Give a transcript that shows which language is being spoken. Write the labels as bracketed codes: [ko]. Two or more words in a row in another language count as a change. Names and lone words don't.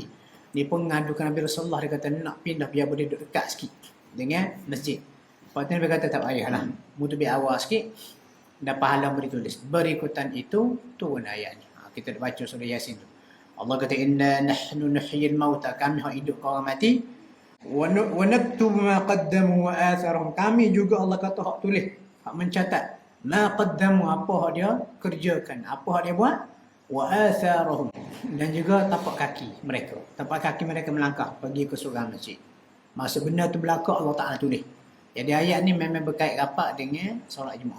[ms] Dia pun mengadukan Nabi Rasulullah, dia kata nak pindah biar boleh duduk dekat sikit dengan masjid. Lepas tu Nabi kata tak payahlah, mu tubik awal sikit, dah pahala beri tulis. Berikutan itu turun ayat ni. Kita dah baca surah Yasin tu. Allah kata [ar] إنا نحن نحيي الموتى, [ms] kami hak hidup kau mati. [ar] ونكتب ما قدموا وآثارهم. [ms] Kami juga Allah kata hak tulis, hak mencatat [ar] ما قدموا, [ms] apa hak dia kerjakan, apa hak dia buat, [ar] وآثارهم, [ms] dan juga tapak kaki mereka melangkah pergi ke surga masjid. Masa benda tu berlaku Allah Taala tulis. Jadi ayat ni memang berkait rapat dengan solat Jumaat.